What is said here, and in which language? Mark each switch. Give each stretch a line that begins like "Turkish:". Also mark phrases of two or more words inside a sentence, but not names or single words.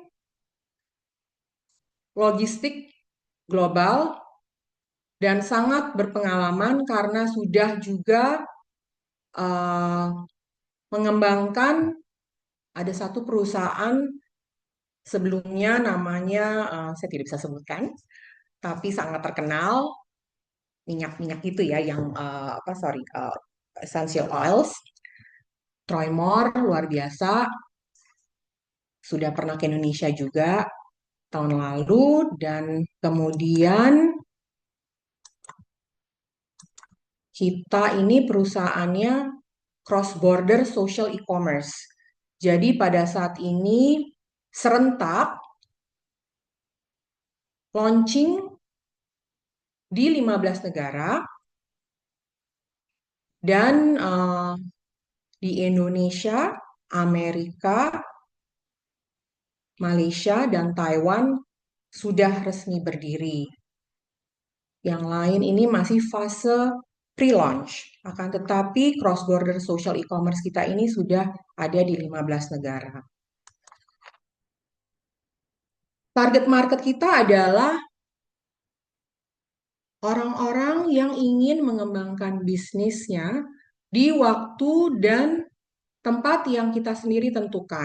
Indonesian: logistik global dan sangat berpengalaman karena sudah juga mengembangkan ada satu perusahaan sebelumnya namanya saya tidak bisa sebutkan, tapi sangat terkenal minyak-minyak itu ya yang
English: essential oils.
Indonesian: Troy Moore luar biasa, sudah pernah ke Indonesia juga tahun lalu dan kemudian kita ini perusahaannya
English: cross border social e-commerce.
Indonesian: Jadi pada saat ini serentak launching di 15 negara dan di Indonesia, Amerika, Malaysia, dan Taiwan sudah resmi berdiri. Yang lain ini masih fase pre-launch. Akan tetapi
English: cross-border social e-commerce
Indonesian: kita ini sudah ada di 15 negara.
English: Target market
Indonesian: kita adalah orang-orang yang ingin mengembangkan bisnisnya di waktu dan tempat yang kita sendiri tentukan.